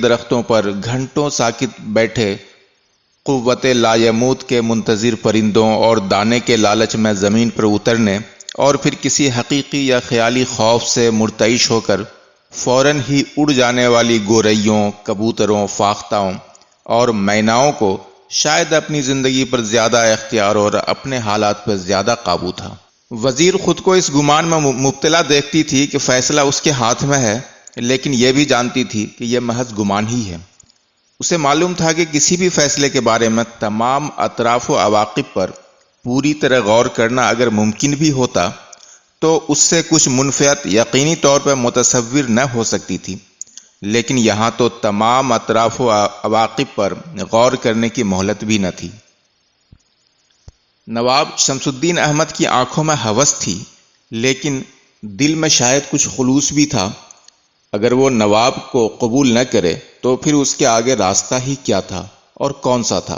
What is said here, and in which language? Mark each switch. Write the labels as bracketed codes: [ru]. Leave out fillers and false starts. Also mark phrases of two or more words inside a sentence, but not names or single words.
[ur] درختوں پر گھنٹوں ساکت بیٹھے قوت لایموت کے منتظر پرندوں اور دانے کے لالچ میں زمین پر اترنے اور پھر کسی حقیقی یا خیالی خوف سے مرتعش ہو کر فوراً ہی اڑ جانے والی گوریوں، کبوتروں، فاختاؤں اور میناؤں کو شاید اپنی زندگی پر زیادہ اختیار اور اپنے حالات پر زیادہ قابو تھا۔ وزیر خود کو اس گمان میں مبتلا دیکھتی تھی کہ فیصلہ اس کے ہاتھ میں ہے، لیکن یہ بھی جانتی تھی کہ یہ محض گمان ہی ہے۔ اسے معلوم تھا کہ کسی بھی فیصلے کے بارے میں تمام اطراف و عواقب پر پوری طرح غور کرنا اگر ممکن بھی ہوتا تو اس سے کچھ منفعت یقینی طور پر متصور نہ ہو سکتی تھی، لیکن یہاں تو تمام اطراف و عواقب پر غور کرنے کی مہلت بھی نہ تھی۔ نواب شمس الدین احمد کی آنکھوں میں ہوس تھی، لیکن دل میں شاید کچھ خلوص بھی تھا۔ اگر وہ نواب کو قبول نہ کرے تو پھر اس کے آگے راستہ ہی کیا تھا، اور کون سا تھا؟